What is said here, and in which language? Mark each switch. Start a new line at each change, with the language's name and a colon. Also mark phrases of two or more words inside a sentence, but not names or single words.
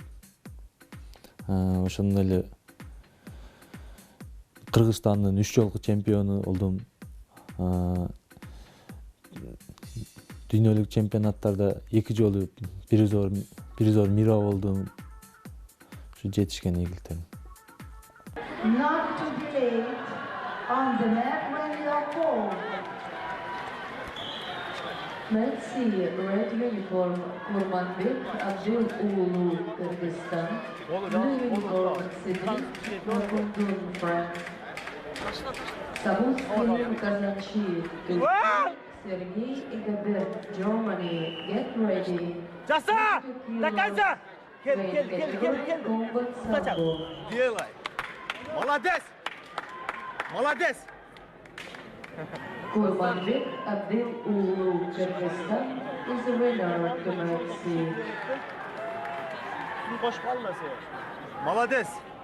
Kyrgyz: Ошондой эле Кыргызстандын 3 жолку чемпиону болдум. Дүйнөлүк чемпионаттарда 2 жолу
Russian: призер мира
Kyrgyz: болдум. Ушу жетишкен ийгиликтерим.
English: Not to be late on the mat when you're called. Let's see, red uniform Kurmanbek Adil уулу Kyrgyzstan, blue uniform Cedric Makundun France, Savutskiy Kazanchi Sergey Igabert Germany, get ready.
Russian: Жаса! До конца! Кел. Делай! Молодец!
English: Kurmanbek Adil уулу Kyrgyzstan is the winner of the match.
Russian: Молодец!